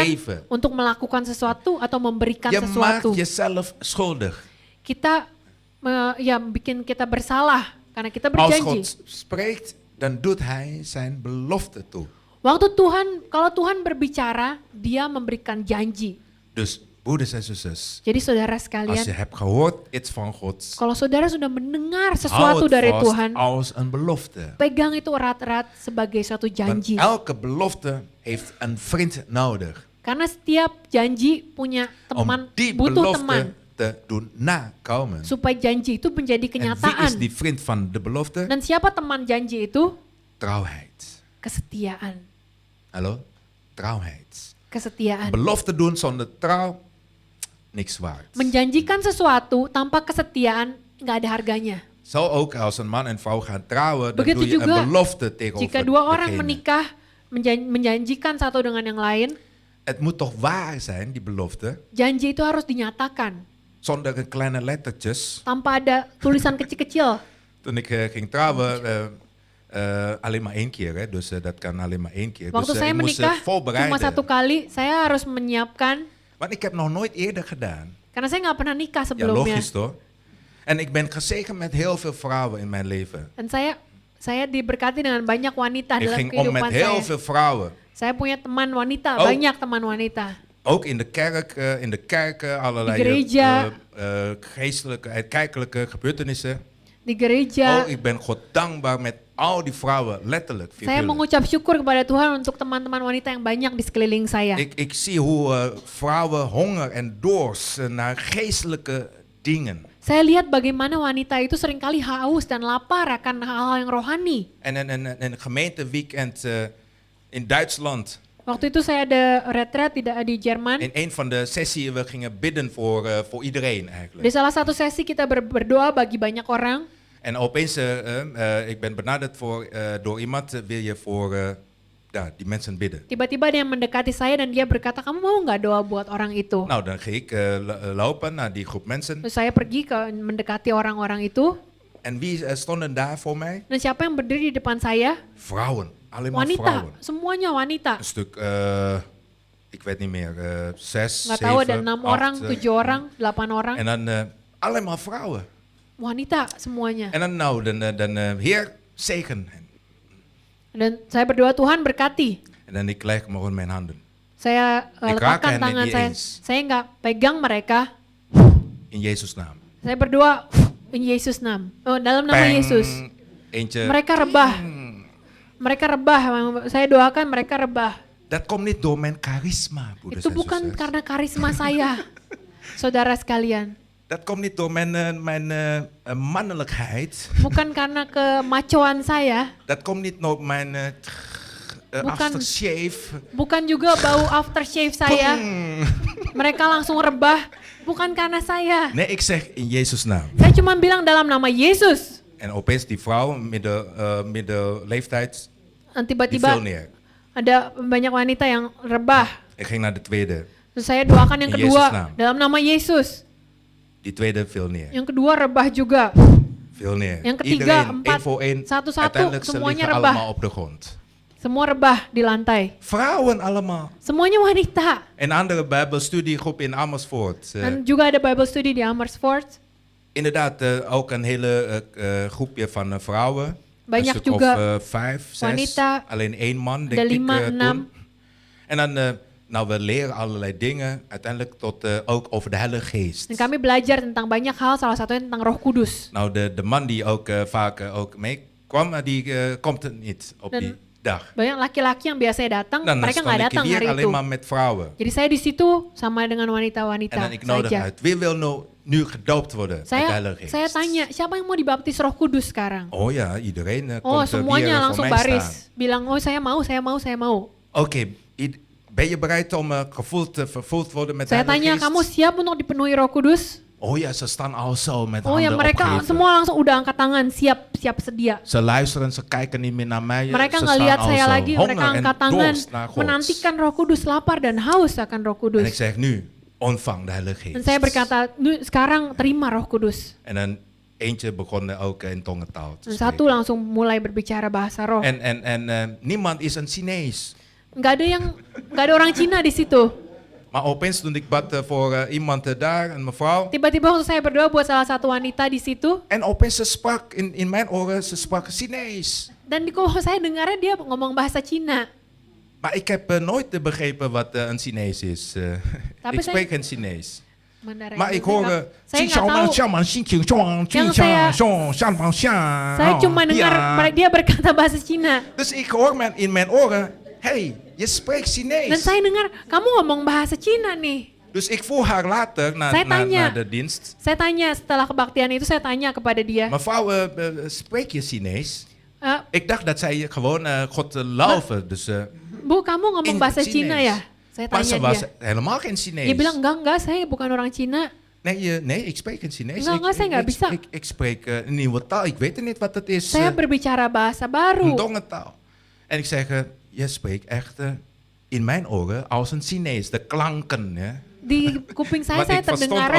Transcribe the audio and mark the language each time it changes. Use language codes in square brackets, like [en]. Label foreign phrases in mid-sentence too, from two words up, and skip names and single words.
[nl] geven. [id] untuk melakukan sesuatu atau memberikan [nl] Je [id] sesuatu. [nl] maakt jezelf schuldig. [id] Kita bikin kita bersalah karena kita [nl] Als [id] berjanji. [nl] God spreekt, dan doet hij zijn belofte toe. [id] Kalau Tuhan berbicara, Dia memberikan janji. [nl] Dus broeders en zusters, [id] Jadi saudara [nl] als je [id] sekalian, [nl] hebt gehoord iets van God, [id] kalau saudara sudah mendengar [nl] hou [id] sesuatu [nl] het [id] dari [nl] vast [id] Tuhan, [nl] als een belofte. [id] pegang itu erat-erat sebagai suatu [nl] Want [id] janji. [nl] elke belofte heeft een vriend nodig. [id] Karena setiap janji punya [nl] Om [id] teman, [nl] die [id] butuh teman. [nl] belofte te doen nakomen. [id] Supaya janji itu menjadi [nl] En wie is [id] kenyataan. [nl] die vriend van de belofte? [id] Dan siapa teman janji itu? [nl] Trouwheid. [id] Kesetiaan. [nl] Hallo? Trouwheid. [id] Kesetiaan. [nl] Belofte doen zonder trouw, niks waard. [id] Menjanjikan sesuatu tanpa kesetiaan nggak ada harganya. [nl] Zo ook als een man en vrouw gaan trouwen, dan [id] Begitu [nl] doe je [id] juga [nl] een belofte tegenover [id] Jika dua orang [nl] degene. [id] menikah, menjanjikan satu dengan yang lain, [nl] Het moet toch waar zijn, die belofte, [id] janji itu harus dinyatakan. [nl] zonder kleine lettertjes. [id] Tanpa ada tulisan kecil-kecil. [nl] Toen ik ging trouwen, alleen maar één keer, hè, dus dat kan alleen maar één keer. [id] Waktu [nl] Dus [id] saya [nl] ik moest [id] menikah, [nl] voorbereiden. [id] cuma satu kali, saya harus menyiapkan. [nl] Want ik heb nog nooit eerder gedaan. [id] Karena saya nggak pernah nikah [nl] Ja, [id] sebelumnya. [nl] logisch toch? En ik ben gezegend met heel veel vrouwen in mijn leven. [id] Dan saya diberkati dengan banyak wanita [nl] Ik [id] dalam [nl] ging om met [id] kehidupan [nl] heel [id] saya. [nl] veel vrouwen. [id] Saya punya teman wanita, Oh. banyak teman wanita. [nl] Ook in de kerken, allerlei [id] Di gereja. [nl] geestelijke, kerkelijke gebeurtenissen. [id] Di gereja, [nl] Oh, ik ben God dankbaar met al die vrouwen, letterlijk. [id] saya [nl] figuurlijk. [id] mengucap syukur kepada Tuhan untuk teman-teman wanita yang banyak di sekeliling saya. [nl] Ik zie hoe vrouwen honger en dorst naar geestelijke dingen. [id] Saya lihat bagaimana wanita itu seringkali haus dan lapar akan hal-hal yang rohani. [nl] En een gemeenteweekend in Duitsland. [id] Waktu itu saya ada retret di Jerman. [nl] In een van de sessies we gingen bidden voor iedereen [id] Di [nl] eigenlijk. [id] salah satu sesi kita berdoa bagi banyak orang. [nl] En opeens, ik ben benaderd door iemand, wil je voor die mensen bidden? [id] Tiba-tiba ada yang mendekati saya dan dia berkata, kamu mau nggak doa buat orang itu? [nl] Nou, dan ging ik lopen naar die groep mensen. [id] Terus saya pergi mendekati orang-orang itu. [nl] En wie stonden daar voor mij? [id] Dan siapa yang berdiri di depan saya? [nl] Vrouwen, alleen maar [id] Wanita, [nl] vrouwen. [id] semuanya wanita. [nl] Een stuk, ik weet niet meer, 6, [id] Nggak tahu ada [nl] 7, [id] 6 orang, [nl] 8. [id] 7 orang, 8 orang. [nl] En dan alleen maar vrouwen. [id] Wanita semuanya. [nl] En dan nou, dan Heer, zegen hen. [id] Dan saya berdoa Tuhan berkati. [nl] En dan ik leg me gewoon mijn handen. [id] Saya [nl] Ik raak [id] letakkan [nl] hen [id] tangan [nl] niet [id] saya. [nl] eens. [id] Saya nggak pegang mereka. [nl] In Jezus' naam. [id] Saya berdoa [nl] in Yesus naam. [id] Oh, dalam nama Peng. Yesus. [nl] Eentje. [id] Mereka rebah. Mereka rebah. Saya doakan mereka rebah. [nl] Dat komt niet door mijn charisma, broeders [id] Itu [nl] en [id] bukan [nl] zusters. [id] karena karisma saya, saudara sekalian. [nl] Dat komt niet door mijn mannelijkheid. [id] Bukan karena kemacoan saya. [nl] Dat komt niet door mijn [id] Bukan. [nl] aftershave. [id] Bukan juga bau aftershave saya. Mereka langsung rebah. Bukan karena saya. [nl] Nee, ik zeg in Jezus' naam. [id] Saya cuma bilang dalam nama Yesus. [nl] En opeens die vrouw, middenleeftijd, [id] Dan [nl] die [id] tiba-tiba [nl] viel neer. [id] ada banyak wanita yang rebah. [nl] Ik ging naar de tweede. [id] Terus saya doakan yang [nl] In Yesus' [id] kedua [nl] naam. [id] dalam nama Yesus. [nl] Die tweede viel neer. [id] Yang kedua rebah juga. [nl] Viel neer. [id] Yang ketiga, [nl] Iedereen, [id] 4, [nl] één voor één. [id] satu-satu, [nl] Uiteindelijk ze [id] semuanya [nl] liggen [id] rebah. [nl] allemaal op de grond. [id] Semua rebah di lantai. [nl] Vrouwen allemaal. [id] Semuanya wanita. [nl] Een andere Bijbelstudiegroep in Amersfoort. [id] Dan juga ada [en] Bible study [id] di Amersfoort. [nl] Inderdaad, ook een hele groepje van vrouwen. [id] Banyak [nl] een stuk [id] juga [nl] of 5, 6. [id] wanita. [nl] Alleen 1 man, [id] Ada [nl] denk ik, [id] 5, 6. [nl] toen. En dan, nou, we leren allerlei dingen. Uiteindelijk tot ook over de Heilige Geest. [id] Dan kami belajar tentang banyak hal, salah satunya tentang Roh Kudus. [nl] Nou, de man die ook vaak ook meekwam, die komt er niet op [id] Dan [nl] die dag. [id] Banyak laki-laki yang biasanya datang, Dan mereka [nl] stond [id] nggak [nl] ik [id] datang [nl] hier [id] hari itu. [nl] alleen maar met vrouwen. [id] Jadi saya di situ sama dengan [nl] En [id] wanita-wanita [nl] dan ik nodig [id] saja. [nl] uit. Wie wil nu gedoopt worden met de [id] Saya [nl] Heilige Geest? [id] saya tanya, siapa yang mau dibaptis Roh Kudus sekarang? [nl] Oh ja, iedereen Oh, komt [id] semuanya [nl] weer voor [id] langsung [nl] mij staan. [id] baris. Bilang, oh saya mau, saya mau, saya mau. [nl] Oké, ben je bereid om vervuld te worden met de [id] Saya [nl] Heilige [id] tanya, [nl] Geest? [id] kamu siap untuk dipenuhi Roh Kudus? [nl] Oh ja, ze staan al zo met [id] Oh ya, [nl] handen [id] mereka [nl] opgeheven. [id] semua langsung udah angkat tangan, siap sedia. [nl] Ze luisteren, ze kijken niet meer naar mij. [id] Mereka [nl] ze [id] nggak [nl] staan [id] lihat [nl] al [id] saya [nl] zo. [id] lagi, mereka [nl] Honger en [id] angkat tangan, [nl] dorst naar God. [id] menantikan Roh Kudus, lapar dan haus akan Roh [nl] En ik [id] Kudus. [nl] zeg nu, ontvang de Heilige [id] Dan [nl] Geest. [id] saya berkata, nu sekarang terima Roh Kudus. [nl] En dan eentje begon ook in tongentaal te [id] Dan satu [nl] spreken. [id] langsung mulai berbicara bahasa roh. [nl] En niemand is een Chinees. [id] Nggak ada orang Cina di situ. [nl] Maar opeens toen ik bad voor iemand daar, een mevrouw. [id] Tiba-tiba waktu saya berdoa buat salah satu wanita di situ, [nl] En opeens ze sprak in mijn oren, ze sprak Chinees. [id] dan kok saya dengarnya dia ngomong bahasa Cina. [nl] Maar ik heb nooit begrepen wat een Chinees is. [id] Tapi [nl] Ik [id] saya- [nl] spreek geen Chinees. [id] Mandarin. [nl] Maar ik [id] Saya [nl] hoor... [id] nggak tahu. Saya cuma dengar dia berkata bahasa Cina. [nl] Dus ik hoor in mijn oren, hey, je spreekt [id] Dan [nl] Chinees. [id] saya dengar, kamu ngomong bahasa Cina nih. [nl] Dus ik vroeg haar later [id] Saya tanya. [nl] naar de dienst. [id] Saya tanya setelah kebaktian itu, saya tanya kepada dia. [nl] Mevrouw, spreek je Chinees? "Eh, Ik dacht dat zij gewoon God loven. Dus, [id] Bu, kamu ngomong [nl] in [id] bahasa [nl] Chinees. [id] Cina ya? Saya [nl] maar [id] tanya [nl] ze was [id] dia. [nl] helemaal geen Chinees. [id] Dia bilang, enggak, saya bukan orang Cina. [nl] Nee, ik spreek geen Chinees. [id] Enggak, saya nggak bisa. [nl] Ik spreek een nieuwe taal. Ik weet niet wat het is. [id] Saya berbicara bahasa baru. [nl] Een dongentaal. En ik zeg, je spreekt echt in mijn oren als een Chinees. De klanken. Ja. [id] Di kuping saya [nl] Want ik verstond [id] terdengarnya